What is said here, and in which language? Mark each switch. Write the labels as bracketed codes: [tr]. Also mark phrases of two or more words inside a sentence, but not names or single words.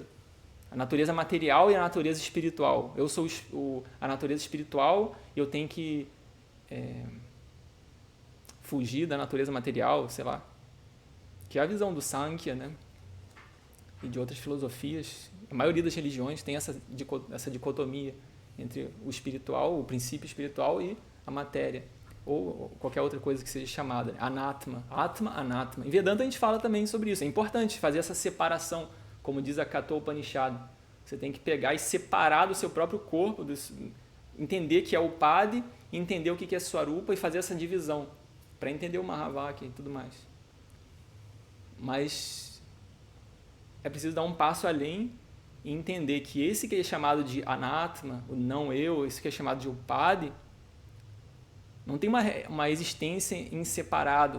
[pt] A natureza material e a natureza espiritual. Eu sou a natureza espiritual e eu tenho que fugir da natureza material, sei lá. Que é a visão do Sankhya, né? E de outras filosofias. A maioria das religiões tem essa dicotomia entre o espiritual, o princípio espiritual e a matéria. Ou qualquer outra coisa que seja chamada. [sa] Anatma. Atma, anatma. [pt] Em Vedanta a gente fala também sobre isso. É importante fazer essa separação, como diz a Kathopanishad. Você tem que pegar e separar do seu próprio corpo, entender que é o Padi, entender o que é Swarupa e fazer essa divisão, para entender o Mahavakya e tudo mais. Mas é preciso dar um passo além e entender que esse que é chamado de Anatma, o não eu, esse que é chamado de Upadi, não tem uma existência em separado.